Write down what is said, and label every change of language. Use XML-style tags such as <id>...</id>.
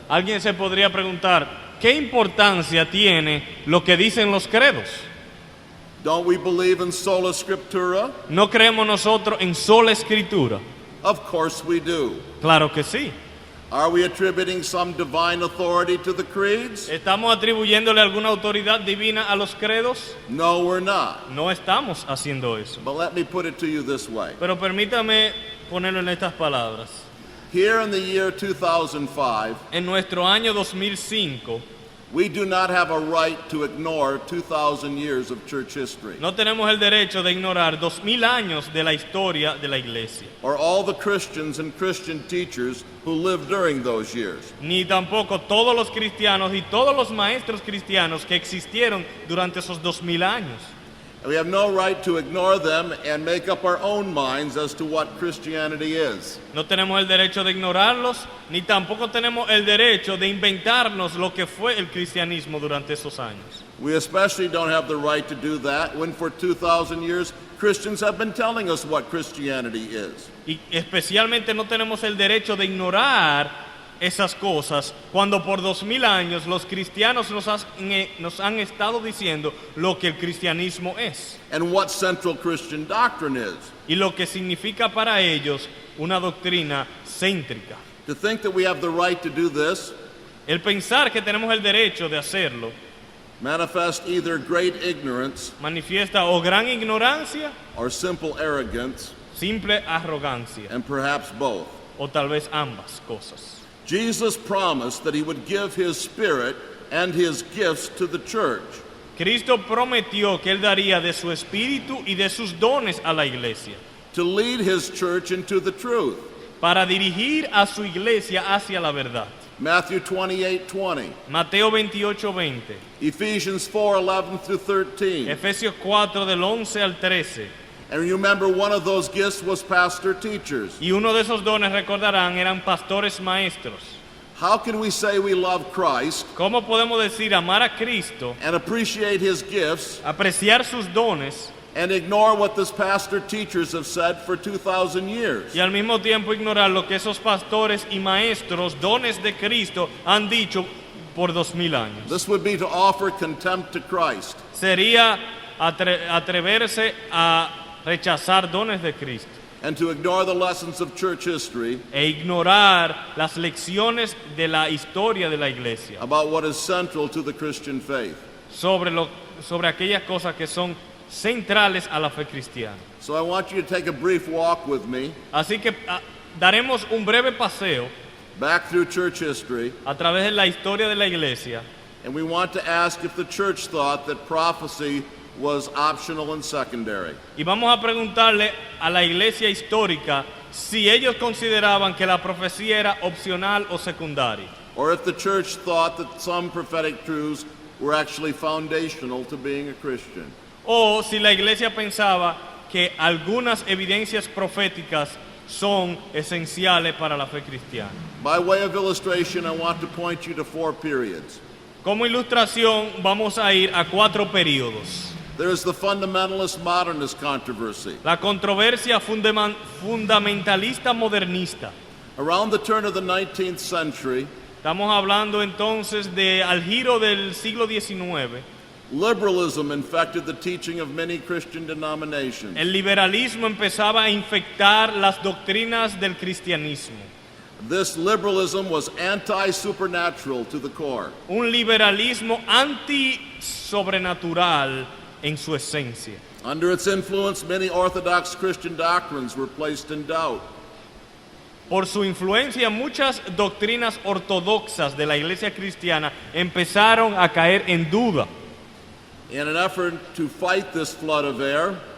<es>Alguien se podría preguntar, ¿qué importancia tiene lo que dicen los credos?</es> <en>Don't we believe in sola scriptura?</en> <es>¿No creemos nosotros en sola escritura?</es> <en>Of course we do.</en> <es>Claro que sí.</es> <en>Are we attributing some divine authority to the creeds?</en> <es>¿Estamos atribuyéndole alguna autoridad divina a los credos?</es> <en>No, we're not.</en> <es>No estamos haciendo eso.</es> <en>But let me put it to you this way.</en> <es>Pero permítame ponerlo en estas palabras.</es> <en>Here in the year 2005,</en> <es>En nuestro año 2005,</es> <en>we do not have a right to ignore 2,000 years of church history,</en> <es>no tenemos el derecho de ignorar 2000 años de la historia de la iglesia,</es> <en>or all the Christians and Christian teachers who lived during those years.</en> <es>ni tampoco todos los cristianos y todos los maestros cristianos que existieron durante esos 2000 años.</es> <en>We have no right to ignore them and make up our own minds as to what Christianity is.</en> <es>No tenemos el derecho de ignorarlos, ni tampoco tenemos el derecho de inventarnos lo que fue el cristianismo durante esos años.</es> <en>We especially don't have the right to do that when for 2,000 years Christians have been telling us what Christianity is.</en> <es>Y especialmente no tenemos el derecho de ignorar esas cosas cuando por 2000 años los cristianos nos han estado diciendo lo que el cristianismo es</es> <en>And what central Christian doctrine is.</en> <es>y lo que significa para ellos una doctrina céntrica.</es> <en>To think that we have the right to do this</en> <es>El pensar que tenemos el derecho de hacerlo</es> <en>manifests either great ignorance</en> <es>manifiesta o gran ignorancia,</es> <en>or simple arrogance,</en> <es>simple arrogancia,</es> <en>and perhaps both.</en> <es>o tal vez ambas cosas.</es> <en>Jesus promised that he would give his spirit and his gifts to the church.</en> <es>Cristo prometió que Él daría de su espíritu y de sus dones a la iglesia,</es> <en>to lead his church into the truth.</en> <es>para dirigir a su iglesia hacia la verdad.</es> <en>Matthew 28:20,</en> <es>Mateo 28:20,</es> <en>Ephesians 4:11 through 13.</en> <es>Efesios 4 del 11 al 13.</es> <en>And remember, one of those gifts was pastor teachers.</en> <es>Y uno de esos dones, recordarán, eran pastores maestros.</es> <en>How can we say we love Christ</en> <es>¿Cómo podemos decir amar a Cristo,</es> <en>and appreciate his gifts</en> <es>apreciar sus dones</es> <en>and ignore what those pastor teachers have said for 2,000 years?</en> <es>y al mismo tiempo ignorar lo que esos pastores y maestros, dones de Cristo, han dicho por 2000 años?</es> <en>This would be to offer contempt to Christ.</en> <es>Sería atreverse a rechazar dones de Cristo</es> <en>And to ignore the lessons of church history</en> <es>e ignorar las lecciones de la historia de la iglesia</es> <en>about what is central to the Christian faith.</en> <es>sobre aquellas cosas que son centrales a la fe cristiana.</es> <en>So I want you to take a brief walk with me</en> <es>Así que daremos un breve paseo</es> <en>back through church history,</en> <es>a través de la historia de la iglesia</es> <en>and we want to ask if the church thought that prophecy was optional and secondary.</en> <es>y vamos a preguntarle a la iglesia histórica si ellos consideraban que la profecía era opcional o secundaria,</es> <en>Or if the church thought that some prophetic truths were actually foundational to being a Christian.</en> <es>o si la iglesia pensaba que algunas evidencias proféticas son esenciales para la fe cristiana.</es> <en>By way of illustration, I want to point you to 4 periods.</en> <es>Como ilustración vamos a ir a 4 períodos.</es> <en>There is the fundamentalist modernist controversy.</en> <es>La controversia fundamentalista modernista.</es> <en>Around the turn of the 19th century,</en> <es>Estamos hablando entonces de al giro del siglo XIX.</es> <en>liberalism infected the teaching of many Christian denominations.</en> <es>El liberalismo empezaba a infectar las doctrinas del cristianismo.</es> <en>This liberalism was anti-supernatural to the core.</en> <es>Un liberalismo anti-sobrenatural en su esencia.</es> <en>Under its influence, many Orthodox Christian doctrines were placed in doubt.</en> <es>Por su influencia, muchas doctrinas ortodoxas de la iglesia cristiana empezaron a caer en duda.</es> <en>In an effort to fight this flood of air,</en>